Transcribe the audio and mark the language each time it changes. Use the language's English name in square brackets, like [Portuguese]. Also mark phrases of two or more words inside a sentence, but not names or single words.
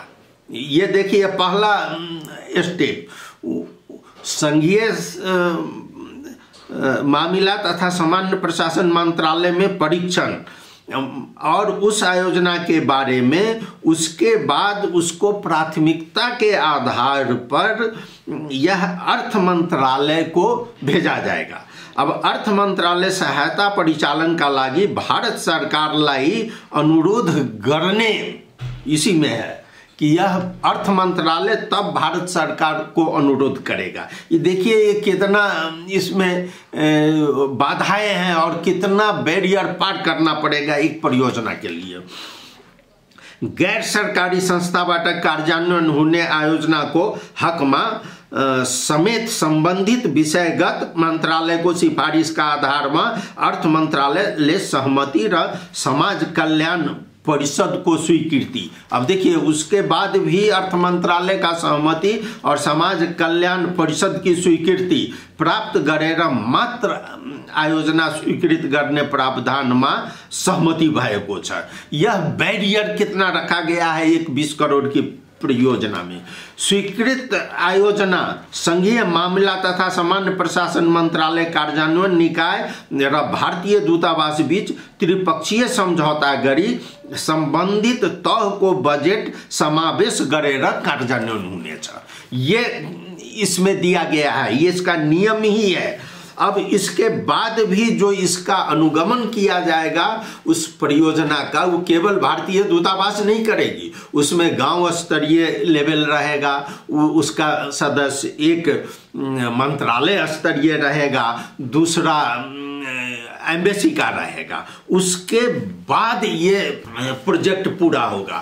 [Hindi] ये देखिए पहला स्टेप, संघीय मामला तथा सामान्य प्रशासन मंत्रालय में परीक्षण और उस आयोजना के बारे में, उसके बाद उसको प्राथमिकता के आधार पर यह अर्थ मंत्रालय को भेजा जाएगा अब अर्थ मंत्रालय [Nepali] सहायता परिचालनका लागि भारत सरकारलाई अनुरोध गर्ने [Hindi] इसी में है कि यह अर्थ मंत्रालय तब भारत सरकार को अनुरोध करेगा। ये देखिए ये कितना इसमें बाधाएं हैं और कितना बैरियर पार करना पड़ेगा एक परियोजना के लिए। [Nepali] गैर सरकारी संस्थाबाट कार्यान्वयन हुने आयोजना को हकमा समेत संबंधित विषयगत मंत्रालय को सिफारिश का आधार में अर्थ मंत्रालय ले सहमति र समाज कल्याण परिषद को स्वीकृति। [Hindi] अब देखिए उसके बाद भी अर्थ मंत्रालय का सहमति और समाज कल्याण परिषद की स्वीकृति [Nepali] प्राप्त गरेर मात्र आयोजना स्वीकृत गर्ने प्रावधानमा सहमति भएको छ। [Hindi] यह बैरियर कितना रखा गया है एक 20 करोड़ की परियोजना में। [Nepali] स्वीकृत आयोजना संघीय मामला तथा सामान्य प्रशासन मंत्रालय कार्यान्वयन निकाय र भारतीय दूतावास बीच त्रिपक्षीय समझौता गरी संबंधित तह को बजेट समावेश गरेर कार्यान्वयन हुनेछ। [Hindi] ये इसमें दिया गया है, ये इसका नियम ही है। अब इसके बाद भी जो इसका अनुगमन किया जाएगा उस परियोजना का, वो केवल भारतीय दूतावास नहीं करेगी, उसमें गांव स्तरीय लेवल रहेगा, उसका सदस्य एक मंत्रालय स्तरीय रहेगा, दूसरा एम्बेसी का रहेगा, उसके बाद ये प्रोजेक्ट पूरा होगा।